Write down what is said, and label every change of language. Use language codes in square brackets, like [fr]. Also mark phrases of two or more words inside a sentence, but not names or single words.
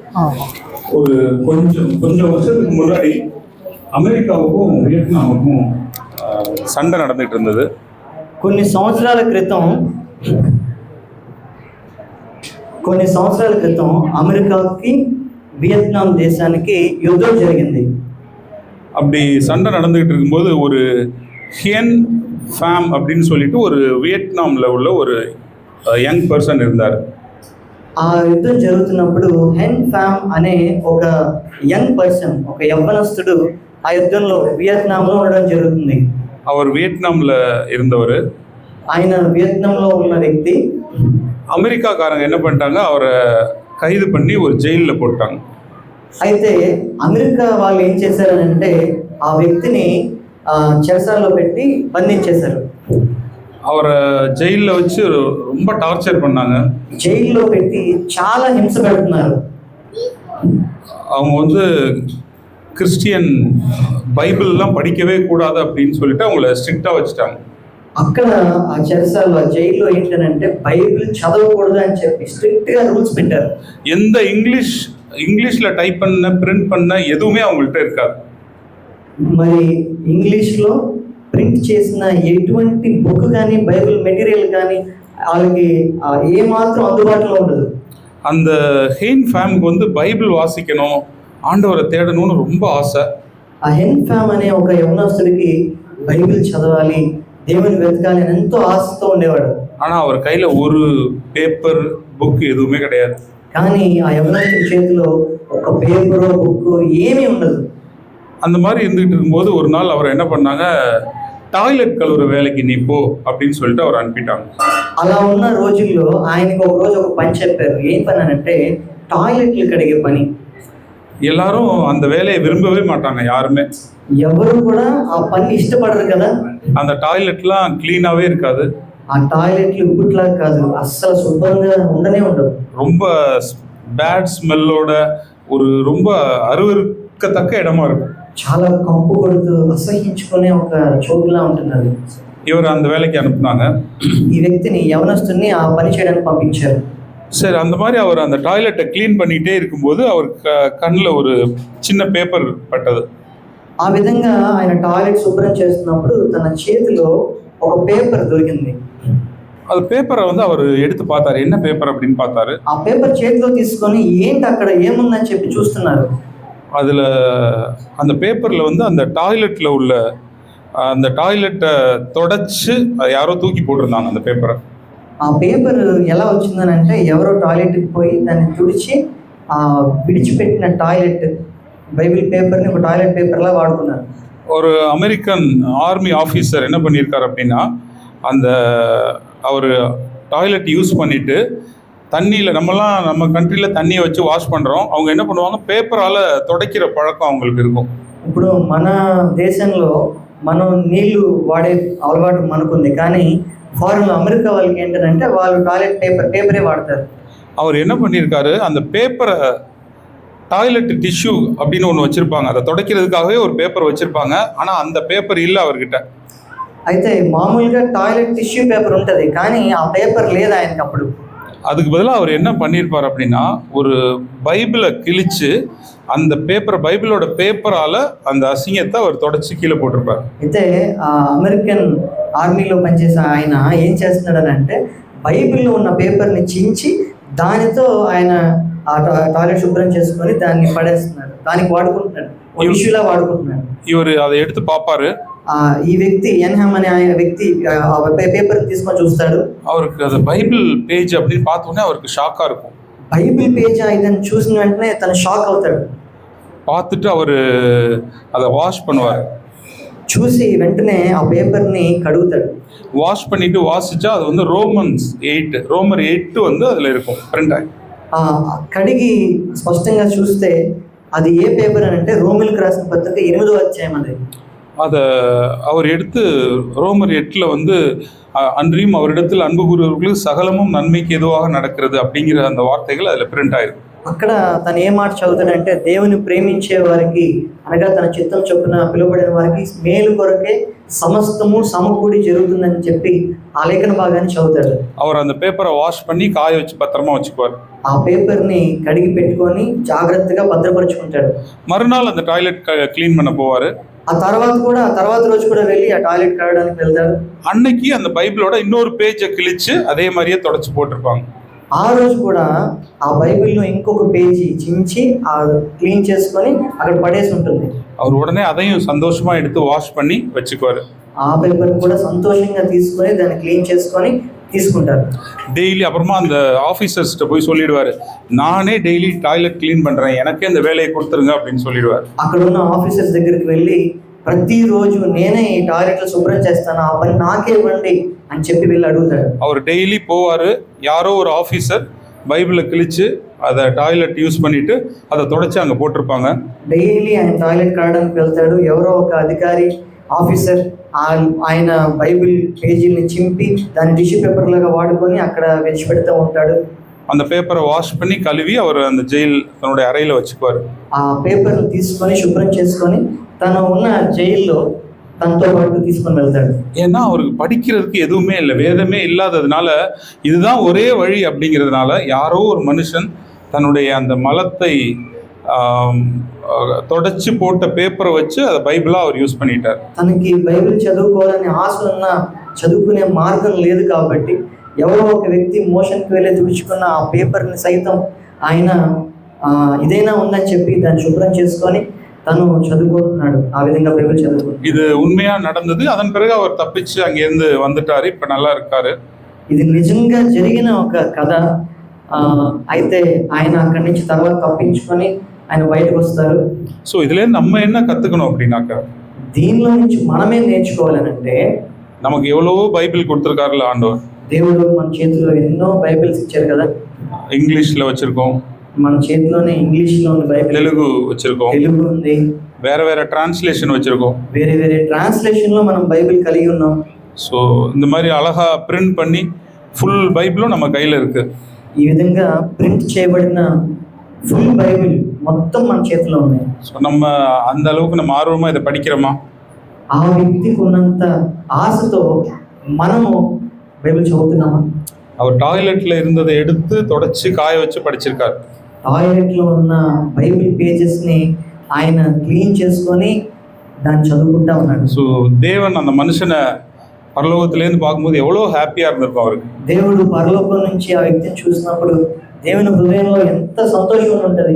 [ta] ஒரு கொஞ்சம் வருஷத்துக்கு முன்னாடி அமெரிக்காவுக்கும் வியட்நாமுக்கும் சண்டை நடந்துட்டு இருந்தது. [te] కొన్ని సంవత్సరాల క్రితం అమెరికాకి వియత్నాం దేశానికి యుద్ధం జరిగింది. [ta] அப்படி சண்டை நடந்துகிட்டு இருக்கும்போது ஒரு ஹியன் ஃபேம் அப்படின்னு சொல்லிட்டு ஒரு வியட்நாமில் உள்ள ஒரு [en] young person [ta] இருந்தார். [te] ఆ యుద్ధం జరుగుతున్నప్పుడు హెన్ ఫామ్ అనే ఒక [en] young person, [te] ఒక యవ్వనస్తుడు ఆ యుద్ధంలో వియత్నాంలో ఉండడం జరుగుతుంది. [ta] அவர் வியட்நாமில் இருந்தவர். [te] ఆయన వియత్నాంలో ఉన్న వ్యక్తి. [ta] அமெரிக்காக்காரங்க என்ன பண்ணிட்டாங்க, அவரை கைது பண்ணி ஒரு ஜெயிலில் போட்டாங்க. [te] అయితే అమెరికా వాళ్ళు ఏం చేశారంటే ఆ వ్యక్తిని చెరసాలలో పెట్టి బంధించేశారు. [ta] அவரை ஜெயிலில் வச்சு ரொம்ப டார்ச்சர் பண்ணாங்க. [te] జైల్లో పెట్టి చాలా హింస పెడుతున్నారు. [ta] அவங்க வந்து கிறிஸ்டியன் பைபிள்லாம் படிக்கவே கூடாது அப்படின்னு சொல்லிட்டு அவங்கள ஸ்ட்ரிக்டாக வச்சுட்டாங்க. [te] అక్కడ ఆ చెరసాలలో ఆ జైల్లో ఏంటంటే బైబిల్ చదవకూడదు అని చెప్పి స్ట్రిక్ట్గా రూల్స్ పెట్టారు. [ta] எந்த இங்கிலீஷில் டைப் பண்ண பிரிண்ட் பண்ண எதுவுமே அவங்கள்ட்ட இருக்காது. [te] మరి ఇంగ్లీష్లో ప్రింట్ చేసిన ఎటువంటి బుక్ కానీ బైబిల్ మెటీరియల్ కానీ వాళ్ళకి ఏమాత్రం అందుబాటులో ఉండదు. [ta] அந்த ஹெயின் ஃபேமுக்கு வந்து பைபிள் வாசிக்கணும், ஆண்டவரை தேடணும்னு ரொம்ப ஆசை. [te] ఆ హెన్ ఫామ్ అనే ఒక యవనస్తుడికి బైబిల్ చదవాలి, దేవుని వెతకాలి అని ఎంతో ఆశతో ఉండేవాడు. [ta] ஆனால் அவர் கையில் ஒரு [en] paper book [ta] எதுவுமே கிடையாது. [te] కానీ ఆ యవనస్తుడి చేతిలో ఒక [en] paper book [te] ఏమీ ఉండదు. [ta] அந்த மாதிரி இருந்துகிட்டு இருக்கும்போது ஒரு நாள் அவர் என்ன பண்ணாங்க, டாய்லெட் கழுவுற வேலைக்கு நீ போ அப்படின்னு சொல்லிட்டு அவர் அனுப்பிட்டாங்க. [te] అలా ఉన్న రోజుల్లో ఆయనకు ఒక రోజు ఒక పని చెప్పారు. ఏం పని అంటే టాయిలెట్లు కడిగే పని. [ta] எல்லாரும் அந்த வேலையை விரும்பவே மாட்டாங்க யாருமே. [te] ఎవరు కూడా ఆ పని ఇష్టపడరు కదా. [ta] அந்த டாய்லெட்லாம் க்ளீனாகவே இருக்காது. [te] ఆ టాయిలెట్లు ఇప్పట్లా కాదు, అస్సలు శుభ్రంగా ఉండనే ఉండదు. [ta] ரொம்ப பேட் ஸ்மெல்லோட ஒரு ரொம்ப அருவருக்கத்தக்க இடமா இருக்கும். [te] చాలా కంపు కొడుతూ అసహించుకునే ఒక చోటులా ఉంటుంది అది. [ta] இவர் அந்த வேலைக்கு அனுப்புனாங்க. [te] ఈ వ్యక్తిని యవనస్తుని ఆ పని చేయడానికి పంపించారు. [ta] சரி, அந்த மாதிரி அவர் அந்த டாய்லெட்டை க்ளீன் பண்ணிகிட்டே இருக்கும்போது அவர் கண்ணில் ஒரு சின்ன பேப்பர் பட்டது. [te] ఆ విధంగా ఆయన టాయిలెట్ శుభ్రం చేస్తున్నప్పుడు తన చేతిలో ఒక పేపర్ దొరికింది. [ta] அது பேப்பரை வந்து அவர் எடுத்து பார்த்தாரு. என்ன பேப்பர் அப்படின்னு பார்த்தாரு. [te] ఆ పేపర్ చేతిలో తీసుకొని ఏంటి అక్కడ ఏముందని చెప్పి చూస్తున్నారు. [ta] அதில் அந்த பேப்பரில் வந்து அந்த டாய்லெட்டில் உள்ள அந்த டாய்லெட்டை தொடச்சு யாரோ தூக்கி போட்டிருந்தாங்க அந்த பேப்பரை. [te] ఆ పేపర్ ఎలా వచ్చిందని అంటే ఎవరో టాయిలెట్కి పోయి దాన్ని తుడిచి విడిచిపెట్టిన [en] toilet Bible [te] పేపర్ని ఒక టాయిలెట్ పేపర్లా వాడుకున్నారు. [ta] ஒரு [en] American Army officer [ta] என்ன பண்ணியிருக்காரு அப்படின்னா, அந்த அவர் [en] toilet use [ta] பண்ணிவிட்டு தண்ணியில் நம்ம கண்ட்ரியில் தண்ணியை வச்சு வாஷ் பண்ணுறோம். அவங்க என்ன பண்ணுவாங்க, பேப்பரால் துடைக்கிற பழக்கம் அவங்களுக்கு இருக்கும். [te] ఇప్పుడు మన దేశంలో మనం నీళ్లు వాడే అలవాటు మనకుంది. కానీ ఫారెన్లో అమెరికా వాళ్ళకి ఏంటంటే వాళ్ళు టాయిలెట్ పేపరే వాడతారు. [ta] அவர் என்ன பண்ணியிருக்காரு, அந்த பேப்பரை [en] toilet tissue [ta] அப்படின்னு ஒன்று வச்சுருப்பாங்க. அதை துடைக்கிறதுக்காகவே ஒரு பேப்பர் வச்சுருப்பாங்க. ஆனால் அந்த பேப்பர் இல்லை அவர்கிட்ட. [te] అయితే మామూలుగా [en] toilet tissue paper [te] ఉంటుంది, కానీ ఆ పేపర్ లేదు ఆయనకి అప్పుడు. [ta] அதுக்கு பதிலாக அவர் என்ன பண்ணியிருப்பார் அப்படின்னா, ஒரு பைபிளை கிழிச்சு அந்த பைபிளோட பேப்பரால் அந்த அசிங்கத்தை அவர் தொடச்சி கீழே போட்டிருப்பார். [te] అయితే అమెరికన్ ఆర్మీలో పనిచేసే ఆయన ఏం చేస్తున్నాడని అంటే బైబిల్లో ఉన్న పేపర్ని చించి దానితో ఆయన ఆ టాయిలెట్ శుభ్రం చేసుకొని దాన్ని పడేస్తున్నాడు, దానికి వాడుకుంటున్నాడు, ఇష్యూలా వాడుకుంటున్నాడు. [ta] இவர் அதை எடுத்து பார்ப்பாரு. [te] ఈ వ్యక్తి ఎన్హామ్ అనే ఆయన వ్యక్తి పేపర్ తీసుకొని చూస్తాడు. [ta] அவருக்கு அது [en] Bible page [ta] அப்படின்னு பார்த்தோன்னே அவருக்கு ஷாக்காக இருக்கும். [en] Bible page [te] ఇదని చూసిన వెంటనే తను షాక్ అవుతాడు. [ta] பார்த்துட்டு அவர் அதை வாஷ் பண்ணுவார். [te] చూసి వెంటనే ఆ పేపర్ని కడుగుతాడు. [ta] வாஷ் பண்ணிட்டு வாசிச்சா அது வந்து ரோமர் 8 வந்து அதில் இருக்கும் பிரிண்ட் ஆகி. [te] కడిగి స్పష్టంగా చూస్తే అది ఏ పేపర్ అని అంటే రోమిలకు రాసిన పత్రిక 8వ అధ్యాయం అది. [ta] அதை அவர் எடுத்து ரோமர் 8 வந்து அன்றியும் அவரிடத்தில் அன்பு கூறுவர்களுக்கு சகலமும் நன்மைக்கு எதுவாக நடக்கிறது அப்படிங்கிற அந்த வார்த்தைகள் அதில் பிரிண்ட் ஆயிருக்கு. [te] అక్కడ తను ఏ మాట చదువుతాడంటే, దేవుని ప్రేమించే వారికి అనగా తన చిత్తం చొప్పున పిలువబడిన వారికి మేలు కొరకే సమస్తము సమకూడి జరుగుతుందని చెప్పి ఆ లేఖన భాగాన్ని చదువుతాడు. [ta] அவர் அந்த பேப்பரை வாஷ் பண்ணி காய வச்சு பத்திரமா வச்சுக்குவார். [te] ఆ పేపర్ని కడిగి పెట్టుకొని జాగ్రత్తగా భద్రపరుచుకుంటాడు. [ta] மறுநாள் அந்த [en] toilet clean [ta] பண்ண போவார். [te] ఆ తర్వాత రోజు కూడా వెళ్ళి ఆ టాయిలెట్ కడగడానికి వెళ్తాడు. [ta] அன்னைக்கு அந்த பைபிளோட இன்னொரு பேஜை கிழிச்சு அதே மாதிரியே தொடச்சு போட்டிருப்பாங்க. [te] ఆ రోజు కూడా ఆ బైబిల్లో ఇంకొక పేజీ చించి ఆ క్లీన్ చేసుకొని అక్కడ పడేసి ఉంటుంది. [ta] அவர் உடனே அதையும் சந்தோஷமா எடுத்து வாஷ் பண்ணி வச்சுக்குவாரு. [te] ఆ పేపర్ కూడా సంతోషంగా తీసుకొని దాన్ని క్లీన్ చేసుకొని తీసుకుంటారు. [ta] டெய்லி அப்புறமா அந்த ஆஃபீஸர்ஸ்கிட்ட போய் சொல்லிடுவாரு, நானே [en] daily toilet clean [ta] பண்றேன், எனக்கே இந்த வேலையை கொடுத்துருங்க அப்படின்னு சொல்லிடுவார். [te] అక్కడ ఉన్న ఆఫీసర్స్ దగ్గరికి వెళ్ళి ప్రతిరోజు నేనే ఈ టాయిలెట్లు శుభ్రం చేస్తాను, ఆ పని నాకే ఇవ్వండి అని చెప్పి వెళ్ళి అడుగుతాడు. [ta] அவர் டெய்லி போவாரு. யாரோ ஒரு ஆஃபீஸர் பைபிளை கிழிச்சு அதை [en] toilet use [ta] பண்ணிட்டு அதை தொடச்சி அங்கே போட்டிருப்பாங்க. [te] డైలీ ఆయన టాయిలెట్ కడగడానికి వెళ్తాడు. ఎవరో ఒక అధికారి ఆఫీసర్ ఆయన బైబిల్ పేజీని చింపి దాన్ని [en] tissue paper [te] లాగా వాడుకొని అక్కడ విడిచిపెడుతూ ఉంటాడు. [ta] அந்த பேப்பரை வாஷ் பண்ணி கழுவி அவர் அந்த ஜெயில் தன்னுடைய அறையில் வச்சுக்குவார். [te] ఆ పేపర్ని తీసుకొని శుభ్రం చేసుకొని తను ఉన్న జైల్లో తనతో పాటు తీసుకొని వెళ్తాడు. [ta] ஏன்னா அவருக்கு படிக்கிறதுக்கு எதுவுமே இல்லை, வேதமே இல்லாததுனால இதுதான் ஒரே வழி அப்படிங்கிறதுனால யாரோ ஒரு மனுஷன் தன்னுடைய அந்த மலத்தை தொடச்சி போட்ட பேப்பரை வச்சு அதை பைபிளாக அவர் யூஸ் பண்ணிட்டார். [te] తనకి బైబిల్ చదువుకోవాలని ఆశ ఉన్న చదువుకునే మార్గం లేదు కాబట్టి ఎవరో ఒక వ్యక్తి మోషన్కి వెళ్ళి తుడుచుకున్న ఆ పేపర్ని సైతం ఆయన ఇదైనా ఉందని చెప్పి దాన్ని శుభ్రం చేసుకొని తను చదువుకుంటున్నాడు. ఆ విధంగా బైబిల్ చదువుకుంటున్నాడు. [ta] இது உண்மையா நடந்தது. அதன் பிறகு அவர் தப்பிச்சு அங்கேருந்து வந்துட்டாரு. இப்ப நல்லா இருக்காரு. [te] ఇది నిజంగా జరిగిన ఒక కథ. అయితే ఆయన అక్కడి నుంచి తర్వాత తప్పించుకొని ఆయన బయటకు వస్తారు. [ta] ஸோ இதுல நம்ம என்ன கத்துக்கணும் அப்படின்னாக்கா, [te] దీనిలో నుంచి మనమే నేర్చుకోవాలనంటే, [ta] நமக்கு எவ்வளவோ பைபிள் கொடுத்துருக்காருல்ல ஆண்டவர். [te] దేవుడు మన చేతిలో ఎన్నో బైబిల్స్ ఇచ్చారు కదా. [ta] இங்கிலீஷ்ல வச்சிருக்கோம், [te] మన చేతిలోనే ఇంగ్లీష్లో ఉంది బైబిల్, [ta] தெலுங்கு வச்சிருக்கோம், [te] తెలుగు ఉంది, [ta] வேற வேற டிரான்ஸ்லேஷன் வச்சிருக்கோம். [te] వేరే వేరే ట్రాన్స్లేషన్లో మనం బైబిల్ కలిగి ఉన్నాం. [ta] ஸோ இந்த மாதிரி அழகா பிரிண்ட் பண்ணி ஃபுல் பைபிளும் நம்ம கையில் இருக்கு. [te] ఈ విధంగా ప్రింట్ చేయబడిన [en] full Bible [te] మొత్తం మన చేతిలో ఉన్నాయి. [ta] ஸோ நம்ம அந்த அளவுக்கு நம்ம ஆர்வமா இதை படிக்கிறோமா? [te] ఆ వ్యక్తికి ఉన్నంత ఆశతో మనము బైబిల్ చదువుతున్నామా? [ta] அவர் டாய்லெட்ல இருந்ததை எடுத்து தொடச்சி காய வச்சு படிச்சிருக்காரு. [te] టాయిలెట్లో ఉన్న బైబిల్ పేజెస్ని ఆయన క్లీన్ చేసుకొని దాన్ని చదువుకుంటా ఉన్నాడు. [ta] ஸோ தேவன் அந்த மனுஷனை பரலோகத்திலேருந்து பார்க்கும்போது எவ்வளோ ஹாப்பியாக இருந்திருக்கும் அவருக்கு. [te] దేవుడు పరలోకం నుంచి ఆ వ్యక్తిని చూసినప్పుడు దేవుని హృదయంలో ఎంత సంతోషం ఉంటుంది.